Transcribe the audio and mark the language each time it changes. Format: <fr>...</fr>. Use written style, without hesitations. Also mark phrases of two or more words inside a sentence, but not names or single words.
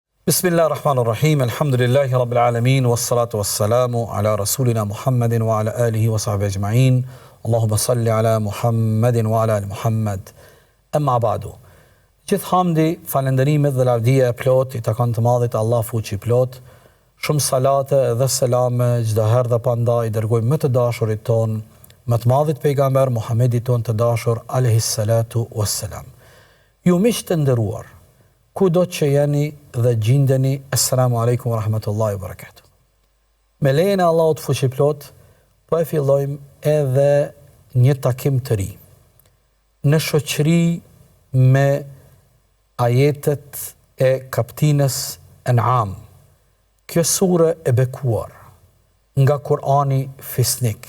<ar>بسم الله الرحمن الرحيم. الحمد لله رب العالمين والصلاة والسلام على رسولنا محمد وعلى آله وصحبه أجمعين. اللهم صل على محمد وعلى آل محمد. أما بعد.</ar> <sq>Gjithë hamdi, falënderimet dhe lavdia e plot i takon të Madhit Allah fuqi plot. Shumë salate dhe selame çdo herë dhe pandaj i dërgojmë më të dashurit ton, më të Madhit pejgamber Muhammedit ton të dashur</sq> <ar>عليه الصلاة والسلام.</ar> <sq>Ju miq të nderuar, kudo që jeni dhe gjindeni,</sq> <ar>السلام عليكم ورحمة الله وبركاته.</ar> <sq>Me lejen e Allahut fuqiplot, po e fillojmë edhe një takim të ri, në shoqëri me ajetet e kaptinës An'am. Kjo sure e bekuar nga Kurani fisnik.</sq>